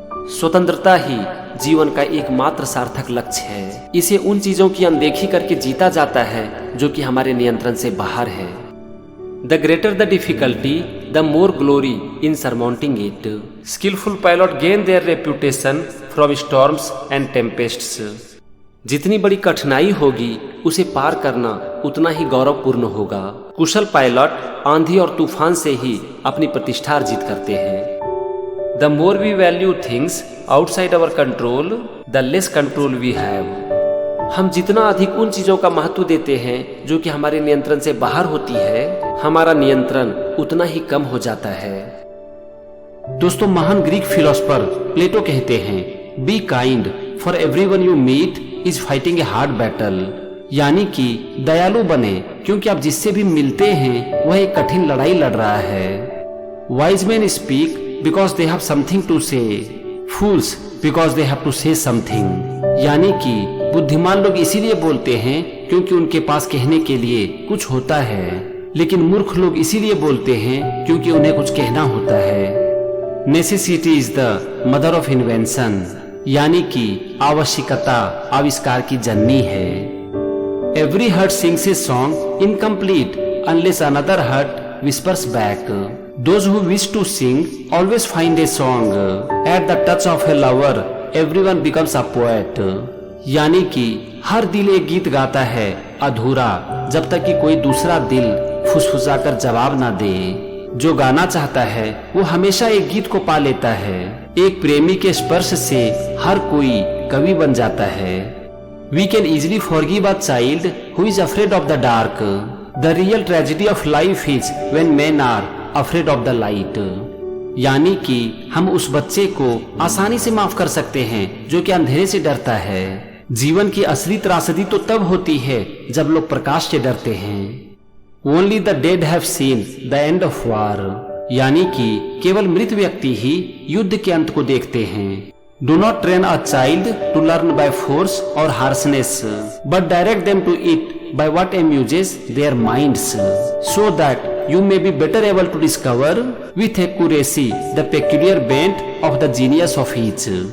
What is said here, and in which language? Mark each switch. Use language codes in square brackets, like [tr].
[hi] स्वतंत्रता ही जीवन का एकमात्र सार्थक लक्ष्य है। इसे उन चीजों की अनदेखी करके जीता जाता है जो कि हमारे नियंत्रण से बाहर है। [en] The greater the difficulty, the more glory in surmounting it. Skillful pilot gain their reputation from storms and tempests. [hi] जितनी बड़ी कठिनाई होगी उसे पार करना उतना ही गौरवपूर्ण होगा। कुशल पायलट आंधी और तूफान से ही अपनी प्रतिष्ठा अर्जित करते हैं। [en] The more we value things outside our control, the less control we have. [hi] हम जितना अधिक उन चीजों का महत्व देते हैं जो कि हमारे नियंत्रण से बाहर होती है, हमारा नियंत्रण उतना ही कम हो जाता है। दोस्तों, महान ग्रीक फिलोसफर प्लेटो कहते हैं, [en] Be kind, for everyone you meet is fighting a hard battle. [hi] यानी कि दयालु बने क्योंकि आप जिससे भी मिलते हैं वह एक कठिन लड़ाई लड़ रहा है। [en] Wise men speak because they have something to say. Fools because they have to say something. [hi] यानी कि बुद्धिमान लोग इसीलिए बोलते हैं क्योंकि उनके पास कहने के लिए कुछ होता है, लेकिन मूर्ख लोग इसीलिए बोलते हैं क्योंकि उन्हें कुछ कहना होता है। [en] Necessity is the mother of invention. [hi] यानी कि आवश्यकता आविष्कार की जननी है। [en] Every heart sings a song incomplete unless another heart whispers back. Those who wish to sing always find a song. At the touch of a lover, everyone becomes a poet. [hi] यानी कि हर दिल एक गीत गाता है अधूरा जब तक कि कोई दूसरा दिल फुसफुसाकर जवाब ना दे। जो गाना चाहता है वो हमेशा एक गीत को पा लेता है। एक प्रेमी के स्पर्श से हर कोई कवि बन जाता है। [en] We can easily forgive a child who is afraid of the dark. The real tragedy of life is when men are afraid of the light. [hi] यानी कि हम उस बच्चे को आसानी से माफ कर सकते हैं जो कि अंधेरे से डरता है। जीवन की असली त्रासदी तो तब होती है जब लोग प्रकाश से डरते हैं। [en] Only the dead have seen the end of war. [hi] यानी कि केवल मृत व्यक्ति ही युद्ध के अंत को देखते हैं। [en] Do not train a child to learn by force or harshness, but direct them to it by what amuses their minds, so that you may be better able to discover with accuracy the peculiar bent of the genius of each.